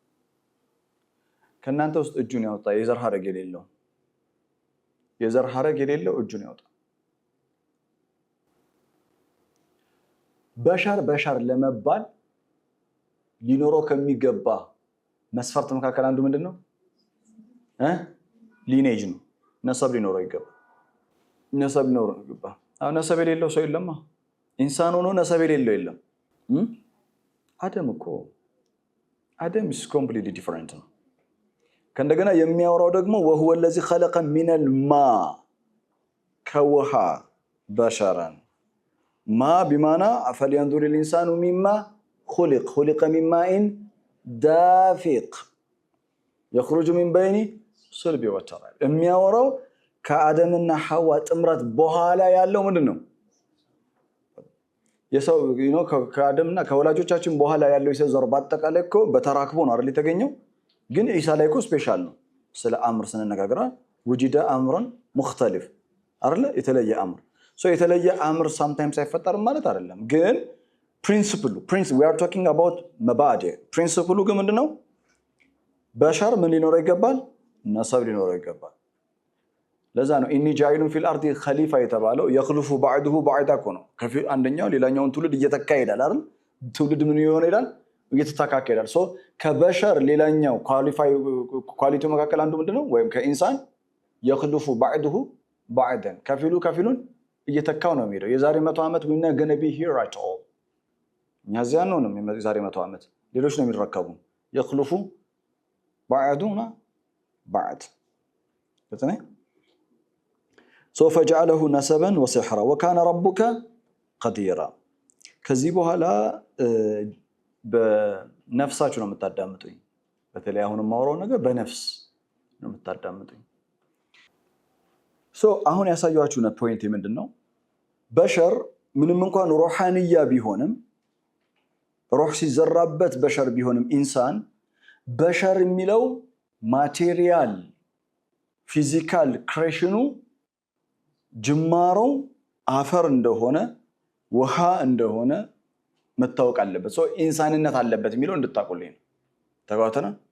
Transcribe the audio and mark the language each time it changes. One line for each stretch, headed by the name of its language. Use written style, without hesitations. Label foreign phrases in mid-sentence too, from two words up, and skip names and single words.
Amharic: ከናንተ ውስጥ እጁን ያወጣ የዘር ሐረግ የሌለው እጁን ያወጣ በሸር ለመባል ሊኖረው ከሚገባ መስፈርት መካከል አንዱ ምንድነው ሊኔጅ ነው ነሰብ ሊኖረው ይገባ አሁን ነሰብ የሌለው ሰው የለማ ኢንሳን ሆኖ ነሰብ የሌለው የለም አደም
English: is completely different
Amharic: ነው ከእንደገና የሚያወራው ደግሞ
Arabic: وهو الذي خلق من الماء
Amharic: ከውሃ
Arabic: بشرا ما بمعنى فلينظر الانسان مما خلق من ماء دافق يخرج من بين صلب وترائب
Amharic: የሚያወራው ከአደምና ሐዋ ጥምረት በኋላ ያለው ምንድነው የሰው ከአደምና ከወላጆቻችን በኋላ ያለው የሰው ዘር በአጠቃላይ እኮ በተራክቦ ነው አይደል የተገኘው ግን ኢሳ ላይ እኮ ስፔሻል ነው ስለ አምር ስንነጋገራ
Arabic: وجد امر مختلف
Amharic: አይደል የተለየ አምር የተለየ አምር sometimes አይፈጠርም ማለት አይደለም ግን
English: principle we are talking about mabadi principle
Amharic: ግን ምንድነው በሸር ምን ሊኖረው ይገባል ነሰብ ሊኖረው ይገባል ለዛ ነው
Arabic: إني جاعل في الأرض خليفة
Amharic: የተባለው
Arabic: يخلف بعضه بعضا
Amharic: ነው ከፊል አንደኛው ሌላኛውን ትውልድ እየተካ ይሄዳል አይደል ትውልድ ምን ይሆናል እየተተካካ ይሄዳል ከበሸር ሌላኛው ኳሊቲው መካከል አንዱ ምንድነው ወይም ከኢንሳን
Arabic: يخلف بعضه بعضا
Amharic: ከፊሉን እየተካው ነው የሚሄደው የዛሬ 100 ዓመት
English: we not going to be here at all
Amharic: ያዚያን ነው የዛሬ 100 ዓመት ሌሎች ነው የሚረከቡ
Arabic: يخلف بعضنا بعض
Amharic: በተነ
Arabic: فجعله نسبا وسحرا وكان ربك قديرا
Amharic: ከዚህ በኋላ በነፍሳችሁ ነው የምታዳምጡኝ በተለይ አሁን ማውራው ነገር በነፍስ ነው የምታዳምጡኝ አሁን ያሳያችሁ ነው ፖይንት ምንድነው በሸር ምንም እንኳን ሩሃንያ ቢሆንም ሩህ ሲዘራበት በሸር ቢሆንም ኢንሳን በሸር የሚለው
English: material physical creation
Amharic: ጅማሮ አፈር እንደሆነ ውሃ እንደሆነ መታወቅ አለበት ኢንሳንነት አለበት የሚለው እንድታቆልኝ ነው ተጋውተና